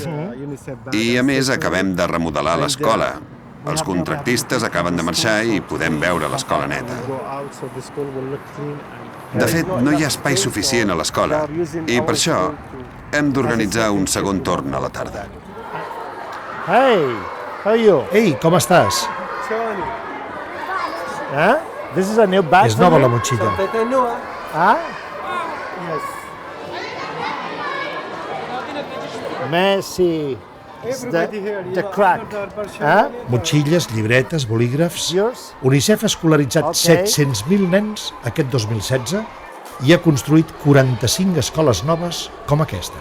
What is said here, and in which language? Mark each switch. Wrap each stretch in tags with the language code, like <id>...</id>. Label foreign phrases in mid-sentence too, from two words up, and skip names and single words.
<ca>I, a més, acabem de remodelar l'escola. Els contractistes acaben de marxar i podem veure l'escola neta. De fet, no hi ha espai suficient a l'escola i, per això, hem d'organitzar un segon torn a la tarda.</ca> <en>Hey, how are you?</en> <ca>Ei, com estàs?</ca> <en>This is a new bag.</en> <ca>És nova la motxilla. Messi.</ca> <en>The crack.</en> <ca>Motxilles, llibretes, bolígrafs... UNICEF ha escolaritzat 700.000 nens aquest 2016 i ha construït 45 escoles noves com aquesta.</ca>